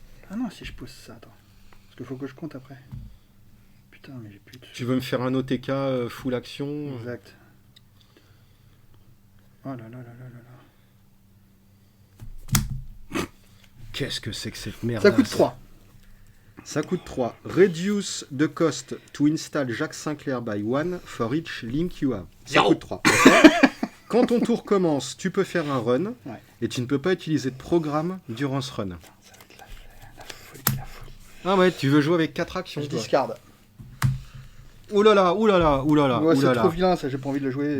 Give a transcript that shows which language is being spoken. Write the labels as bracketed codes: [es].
[fr] Ah non, si je pose ça, attends. Parce qu'il faut que je compte après. Putain, mais j'ai plus de... Tu veux me faire un OTK full action? Exact. Oh là là là là là là. Qu'est-ce que c'est que cette merde? Ça coûte 3. Ça coûte 3. [en] Reduce the cost to install Jacques Sinclair by 1 for each link you have. [fr] Ça coûte 3. Quand ton tour commence, tu peux faire un run, Ouais. et tu ne peux pas utiliser de programme durant ce run. Ça va être la folie, la folie. Ah ouais, tu veux jouer avec 4 actions. Je toi. discarde. Oulala, oulala, oulala, Ouais, c'est oulala. trop vilain, ça, j'ai pas envie de le jouer.